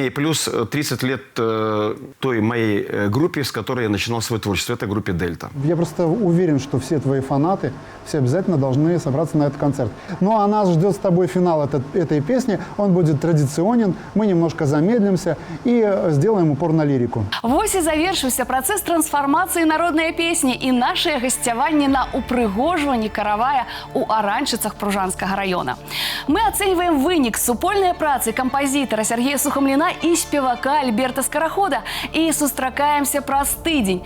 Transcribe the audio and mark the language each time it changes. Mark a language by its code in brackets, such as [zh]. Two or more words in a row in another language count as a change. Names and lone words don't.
[ru] И плюс 30 лет той моей группе, с которой я начинал свое творчество. Это группе «Дельта». Я просто уверен, что все твои фанаты, все обязательно должны собраться на этот концерт. Ну, а нас ждет с тобой финал этой песни. Он будет традиционен. Мы немножко замедлимся и сделаем упор на лирику. [be] Вось і завершыўся працэс трансфармацыі народнай песні і нашае гасцяванне на упрыгожванні каравая у Аранчыцах Пружанскага района. Мы ацэньваем вынік супольнай працы кампазітара Сергея Сухамліна і спевака Альберта Скарахода і сустракаемся праз тыдзень.